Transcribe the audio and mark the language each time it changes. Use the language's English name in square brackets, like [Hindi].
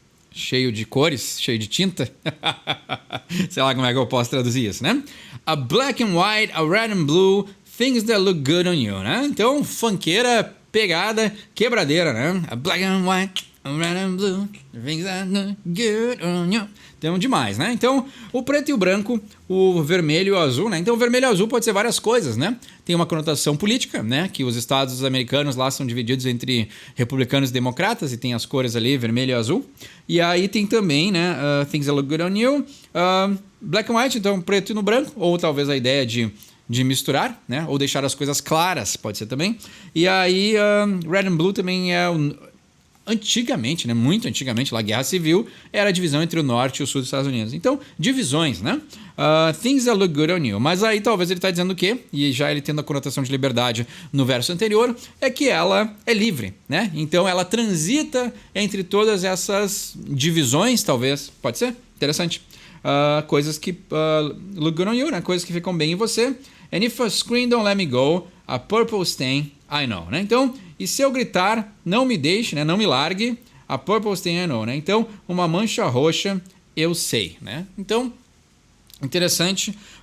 [Portuguese] cheio de cores, cheio de tinta. Sei lá como é que eu posso traduzir isso, né? [English] A black and white, a red and blue, things that look good on you, né? [Portuguese] Então, funkeira, pegada, quebradeira, né? [English] A black and white, a red and blue, things that look good on you. [Portuguese] Então, demais, né? Então, o preto e o branco, o vermelho e o azul, né? Então, o vermelho e o azul pode ser várias coisas, né? Tem uma conotação política, né? Que os estados americanos lá são divididos entre republicanos e democratas e tem as cores ali, vermelho e azul. E aí tem também, né? [English] Things that look good on you. Black and white, [Portuguese] então preto e no branco. Ou talvez a ideia de misturar, né? Ou deixar as coisas claras, pode ser também. E aí, [English] red and blue [Portuguese] também é... Antigamente, né, muito antigamente, lá Guerra Civil, era a divisão entre o norte e o sul dos Estados Unidos. Então, divisões, né? Things that look good on you. Mas aí talvez ele está dizendo o quê? E já ele tendo a conotação de liberdade no verso anterior, é que ela é livre, né? Então ela transita entre todas essas divisões, talvez. Pode ser? Interessante. coisas que [English] look good on you, [Portuguese] né? Coisas que ficam bem em você. [English] And if a scream don't let me go, a purple stain, I know, né? [Portuguese] Então, e se eu gritar, não me deixe, né? Não me largue, [English] a purple stain, I know, [Portuguese] né? Então, uma mancha roxa, eu sei, né? Então, interessante.